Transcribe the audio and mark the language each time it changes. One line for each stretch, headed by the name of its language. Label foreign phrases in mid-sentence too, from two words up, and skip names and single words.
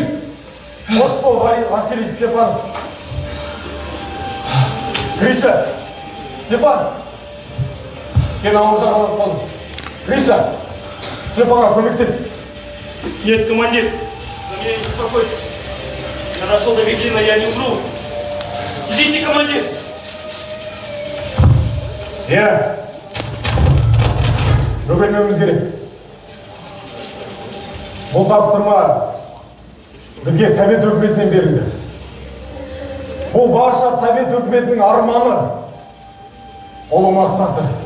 Kazakh: Қош бол, Василий Степанов. Гриша, Степан, сен ауылға қалып болдың. Гриша, Степанға көмектес.
Russian: Нет, командир, за меня не беспокойтесь. Я дошел до Берлина, я не умру. Идите, командир.
Kazakh: Бөгелмеуіміз керек. Бұл тапсырма бізге Совет өкіметінен берілді. Бұл барша Совет өкіметінің арманы, ұлы мақсаты.